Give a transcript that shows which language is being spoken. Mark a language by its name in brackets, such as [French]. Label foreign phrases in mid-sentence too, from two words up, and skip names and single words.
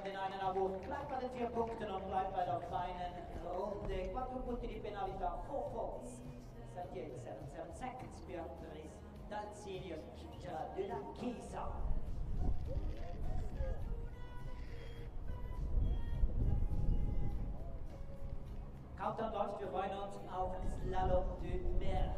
[German] feinen Award. Bleibt bei den 4 Punkten und bleibt bei der feinen Runde. [Italian] 4 punti di penalità, [English] 4 faults. 7 seconds per Paris. [German] Dal senior de la Chiesa. Countdown läuft, wir freuen uns auf Slalom de Mer.